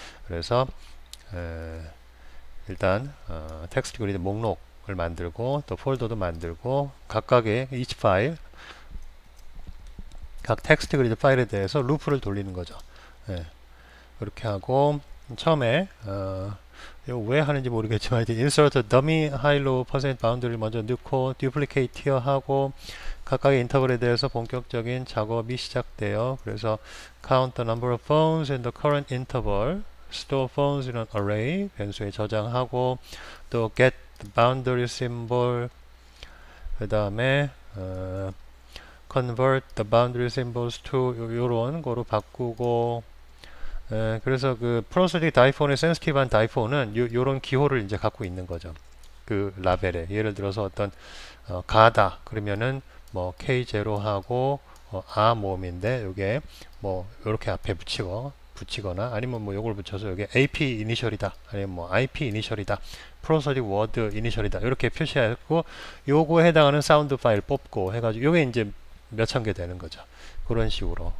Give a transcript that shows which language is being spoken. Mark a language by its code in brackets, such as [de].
[ko] 그래서 일단 텍스트 그리드 목록을 만들고 또 폴더도 만들고 각각의 each 파일 각 텍스트 그리드 파일에 대해서 루프를 돌리는 거죠. 그렇게 하고 처음에 이거 왜 하는지 모르겠지만 [en] insert dummy high-low percent boundary [ko] 를 먼저 넣고 [en] duplicate tier [ko] 하고 각각의 인터벌에 대해서 본격적인 작업이 시작돼요. 그래서 [en] count the number of phones in the current interval store phones in an array [ko] 변수에 저장하고 또 [en] get the boundary symbol [ko] 그 다음에 [en] convert the boundary symbols to [ko] 요런 거로 바꾸고 그래서 그 프로소딕 다이폰의 센시티브한 다이폰은 요런 기호를 이제 갖고 있는 거죠. 그 라벨에 예를 들어서 어떤 가다 그러면은 뭐 K0하고 아 모음인데 요게 뭐 요렇게 앞에 붙이거나 아니면 뭐 요걸 붙여서 요게 AP 이니셜이다 아니면 뭐 IP 이니셜이다 프로소딕 워드 이니셜이다 이렇게 표시하고 요거에 해당하는 사운드 파일 뽑고 해가지고 요게 이제 몇천 개 되는 거죠. 그런 식으로.